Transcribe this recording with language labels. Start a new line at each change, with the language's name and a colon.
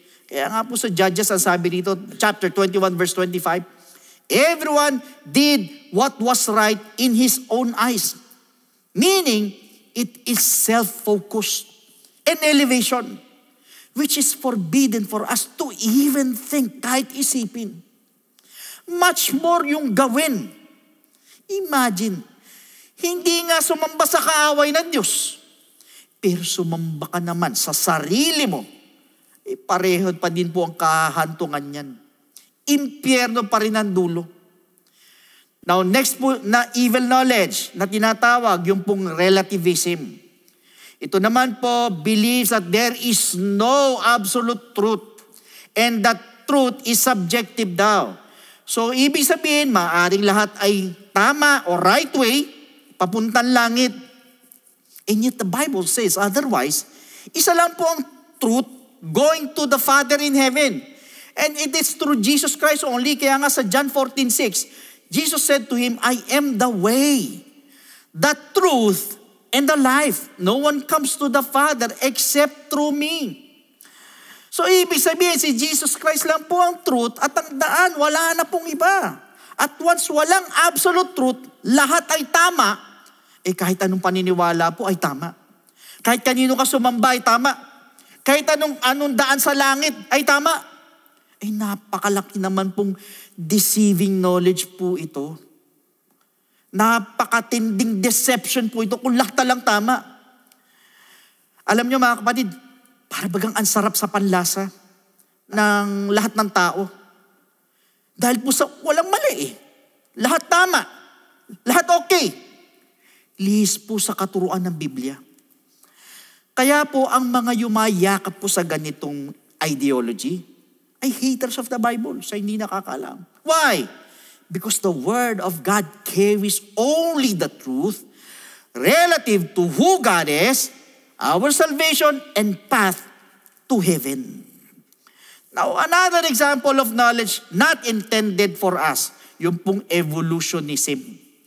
Filipino: Kaya nga po sa Judges, ang sabi dito,
English: chapter 21 verse 25, everyone did what was right in his own eyes. Meaning, it is self-focused and elevation, which is forbidden for us to even think,
Filipino: kahit isipin.
English: Much more
Filipino: yung gawin. Imagine, hindi nga sumamba sa kaaway ng Diyos, pero sumamba ka naman sa sarili mo, pareho pa din po ang kahantungan niyan. Impyerno pa rin ang dulo. Now, next po na evil knowledge na tinatawag, yung pong relativism. Ito naman po,
English: believes that there is no absolute truth and that truth is subjective
Filipino: daw. So, ibig sabihin, maaaring lahat ay tama o right way, papuntang langit.
English: And yet the Bible says otherwise,
Filipino: isa lang po ang
English: truth, going to the Father in heaven. And it is through Jesus Christ only.
Filipino: Kaya nga sa
English: John 14:6, Jesus said to him, I am the way, the truth, and the life. No one comes to the Father except through me.
Filipino: So ibig sabihin, si Jesus Christ lang po ang truth at ang daan, wala na pong iba. At once walang absolute truth, lahat ay tama, kahit anong paniniwala po ay tama. Kahit kanino ka sumamba ay tama. Kahit anong daan sa langit ay tama. Napakalaki naman pong deceiving knowledge po ito. Napakatinding deception po ito kung lahat lang tama. Alam nyo mga kapatid, para bagang ang sarap sa panlasa ng lahat ng tao. Dahil po sa walang mali eh. Lahat tama. Lahat okay. Lihis po sa katuruan ng Biblia. Kaya po ang mga yumayakap po sa ganitong ideology ay
English: haters of the Bible,
Filipino: sa hindi nakakaalam.
English: Why? Because the Word of God carries only the truth relative to who God is, our salvation, and path to heaven. Now, another example of knowledge not intended for us,
Filipino: yung pong
English: evolutionism.